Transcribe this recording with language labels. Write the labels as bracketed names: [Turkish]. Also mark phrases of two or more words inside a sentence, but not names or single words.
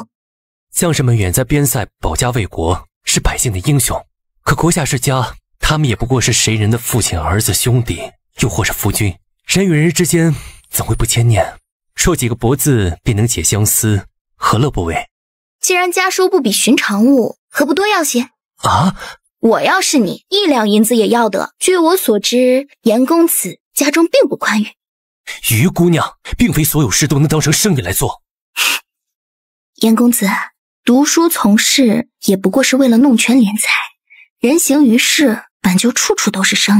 [Chinese] 將士們遠在邊塞保家衛國，是百姓的英雄。可國下世家，他們也不過是誰人的父親、兒子、兄弟，又或是夫君。人與人之間怎會不牽念？說幾個薄字便能解相思，何樂不為？既然家書不比尋常物，何不多要些？啊！我要是你，1两银子也要得。据我所知，严公子家中并不宽裕。于姑娘，并非所有事都能当成生意来做。严公子，读书从事也不过是为了弄权敛财，人行于世本就处处都是生意。